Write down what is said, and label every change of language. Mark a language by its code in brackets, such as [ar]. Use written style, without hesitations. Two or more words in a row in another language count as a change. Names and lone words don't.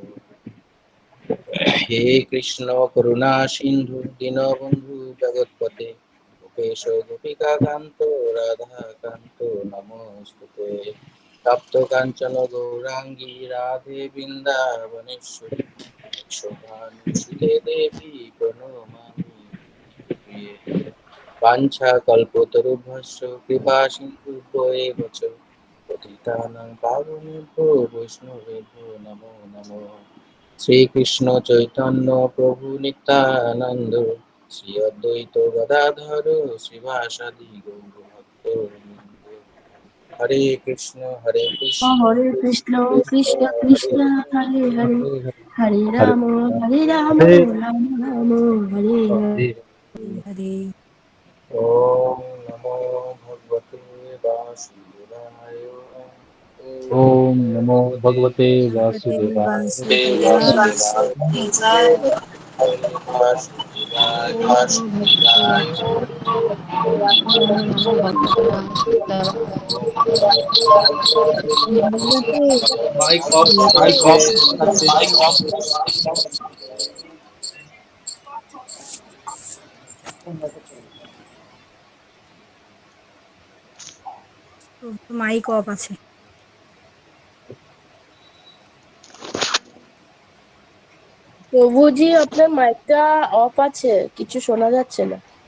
[sa] হে কৃষ্ণ করুণা সিন্ধু দীনবন্ধু জগৎপতে গোপেশ গোপিকা কান্ত রাধা কান্ত নমস্তুতে। তপ্ত কাঞ্চন গৌরাঙ্গী রাধে বৃন্দাবনেশ্বরী শোভানুসুতে দেবী প্রণমামি প্রিয়ে। বাঞ্ছা কল্পতরুভ্যশ্চ কৃপা সিন্ধুভ্যো এব চ পতিতানাং পাবনেভ্যো বৈষ্ণবেভ্যো নমো নমঃ। শ্রীকৃষ্ণ চৈতন্য প্রভু নিত্যানন্দ শ্রী অদ্বৈত গদাধর শ্রীবাসাদি গৌরভক্তবৃন্দ। হরে কৃষ্ণ হরে কৃষ্ণ কৃষ্ণ কৃষ্ণ হরে হরে হরে হরে রাম রাম হরে রাম রাম হরে হরে হরে। ওম নমো ভগবতে বাসুদেবায়। ওম নমো ভগবতে ভগবতে বাসুদেবায়। বাসুদেবায় বাসুদেবায় ওম ভগবতে বাসুদেবায় নমো ভগবতে বাসুদেবায় ভগবতে [en] mike off mike off আছে। mike off আছে। [bn] প্রভুজি আপনার মাইকটা অফ আছে, কিছু শোনা যাচ্ছে না।